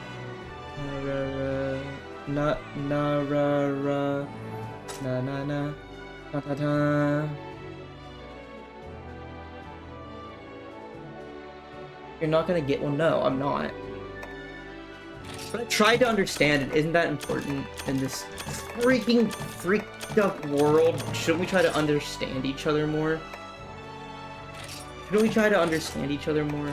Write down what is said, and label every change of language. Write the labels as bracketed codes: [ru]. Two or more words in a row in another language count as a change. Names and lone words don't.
[en] Na na ra ra na na na ta ta ta. You're not gonna get one? No, I'm not. But I tried to understand it. Isn't that important in this freaked up world? Shouldn't we try to understand each other more? Shouldn't we try to understand each other more?